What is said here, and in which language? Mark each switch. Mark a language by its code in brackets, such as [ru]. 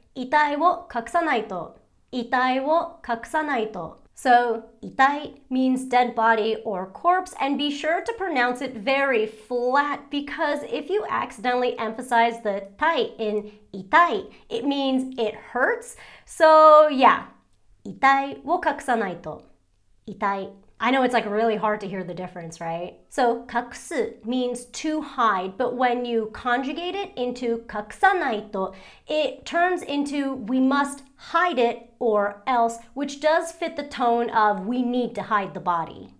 [ja] 遺体を隠さないと.遺体を隠さないと. [en] So, 遺体 means dead body or corpse, and be sure to pronounce it very flat because if you accidentally emphasize the 体 in 遺体, it means it hurts. [ja] So, yeah, 遺体を隠さないと. 遺体. [en] I know it's like really hard to hear the difference, right? So 隠す means to hide, but when you conjugate it into 隠さないと, it turns into we must hide it or else, which does fit the tone of we need to hide the body.